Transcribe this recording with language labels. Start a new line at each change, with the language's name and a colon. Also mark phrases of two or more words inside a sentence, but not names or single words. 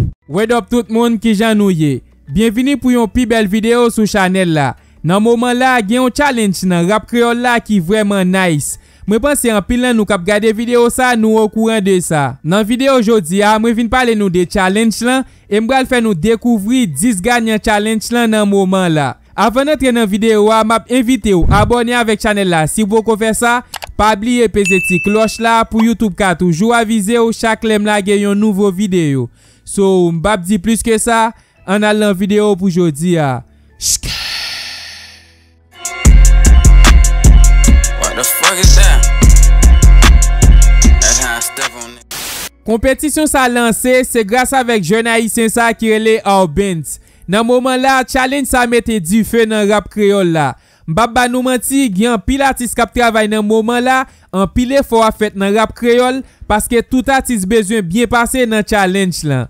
English: What up
Haitian Creole: tout moun, ki jan nou ye? Byenveni pou yon pi bèl videyo sou chanèl la. Nan moman la, gen yon challenge nan rap kreyòl la ki vreman nice. Mwen panse anpil nan nou k ap gade videyo sa, nou okouran de sa. Nan videyo jodi a, mwen vin pale nou de challenge lan, e m pral fè nou dekouvri dis ganyan challenge lan nan moman la. Avan antre nan videyo a, m ap envite ou abòne avèk chanèl la. Si ou poko fè sa, pa bliye peze ti klòch la pou YouTube ka toujou avize ou chak lè m lage yon nouvo videyo. So, m pa di plis ke sa, an al nan videyo pou jodi a. Shk.
English: What the fuck is that? That's how I step on it.
Haitian Creole: Konpetisyon sa lanse, se gras avèk jèn ayisyen sa ki rele Orbens. Nan moman la, challenge sa mete di fe nan rap kreyòl la. M pa ba nou manti, gen anpil atis k ap travay nan moman la, anpil efò a fèt nan rap kreyòl, paske tout atis bezwen byen pase nan challenge la.